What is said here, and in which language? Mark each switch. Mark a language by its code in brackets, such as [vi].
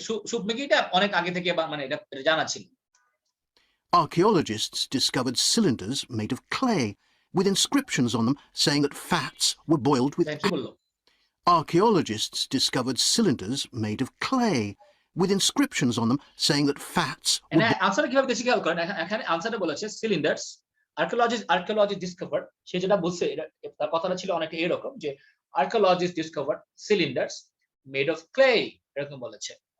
[bn] Soup মেকিংটা অনেক আগে থেকে মানে এটা জানা ছিল। [en] Archaeologists discovered cylinders made of clay with inscriptions on them saying that fats were boiled with [bn] কি বললো? [en] Archaeologists discovered cylinders made of clay with inscriptions on them saying that fats were [bn] এখানে আনসারটা কিভাবে বেশি খেয়াল করেন, এখানে আনসারটা বলেছে সিলিন্ডার্স। আর্কিওলজি ডিসকভার, সে যেটা বলছে এটা তার কথাটা ছিল অনেকটা এরকম যে archaeologist discovered cylinders made of clay, এরকম বলেছে।